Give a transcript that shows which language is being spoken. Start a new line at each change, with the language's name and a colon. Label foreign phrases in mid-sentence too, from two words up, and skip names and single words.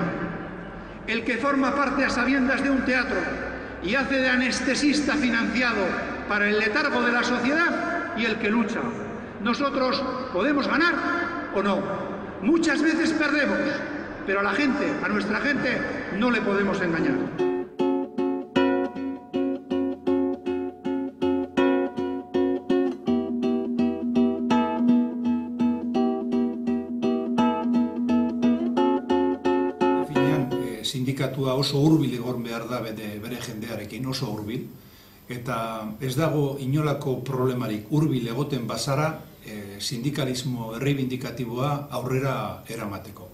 Spanish: El que forma parte a sabiendas de un teatro y hace de anestesista financiado para el letargo de la sociedad y el que lucha. Nosotros podemos ganar o no. Muchas veces perdemos, pero a la gente, a nuestra gente, no le podemos engañar.
Basque: Sindikatua oso hurbil egon behar da bere jendearekin, oso hurbil, eta ez dago inolako problemarik hurbil egoten bazara sindikalismo erreibindikatiboa aurrera eramateko.